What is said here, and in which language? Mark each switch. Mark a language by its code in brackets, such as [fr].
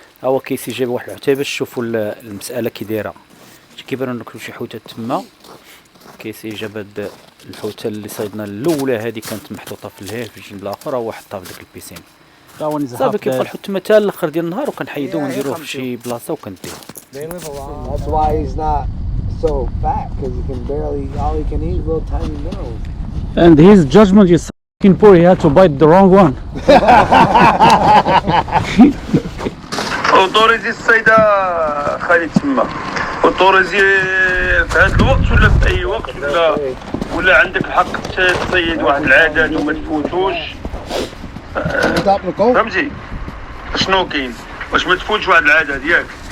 [ar] ها هو كيسي جايب واحد العتبه باش تشوفوا المساله كي دايره. كيبانوا لكم شي حوتات تما. كيسي جاب هاد الحوته اللي صيدنا الاولى هذه كانت محطوطه في الهيل في الجنب الاخر، هو حطها في داك البيسين. صافي كيبقى الحوت تما حتى الاخر ديال النهار، وكنحيدوه ونديروه في شي بلاصه وكنديوه. [en] That's why he's not so fat, because he can barely, all he can eat is little tiny minnows. And his judgment is fucking poor. He had to bite the wrong one. [ar] اوتوريزي الصيدة خالي تما، اوتوريزي في هذا الوقت ولا في اي وقت، ولا عندك الحق تصيد واحد العدد وما تفوتوش. فهمتي شنو كاين؟ واش ما تفوتش واحد العدد ياك؟